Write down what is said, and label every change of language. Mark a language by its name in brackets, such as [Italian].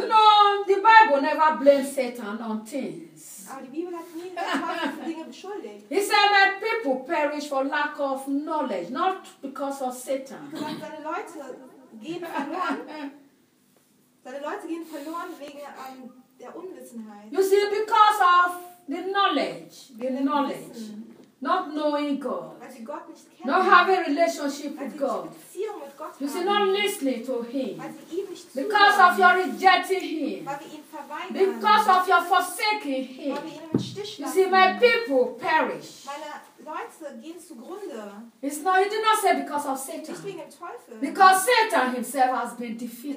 [English] You know, the Bible never blames Satan on things. [German] Aber die Bibel hat nie den Teufel für Dinge beschuldigt. [English] He said that people perish for lack of knowledge, not because of Satan. [German] Er sagt, seine Leute gehen verloren. Seine Leute gehen verloren wegen der Unwissenheit. [English] You see, because of the knowledge. Not knowing God. [German] Weil sie Gott nicht kennen. [English] Not having a relationship with God. [German] Weil sie nicht Beziehung mit Gott haben. [English] You see, not listening to Him. [German] Weil sie ihm nicht zuhören. [English] Because of your rejecting Him. [German] Weil wir ihn verweigern. [English] Because of your forsaking Him. [German] Weil wir ihn im Stich lassen. [English] You see, my people perish. [German] Meine Leute gehen zugrunde. [English] It's not, he did not say because of Satan. [German] Nicht wegen dem Teufel. [English] Because Satan himself has been defeated.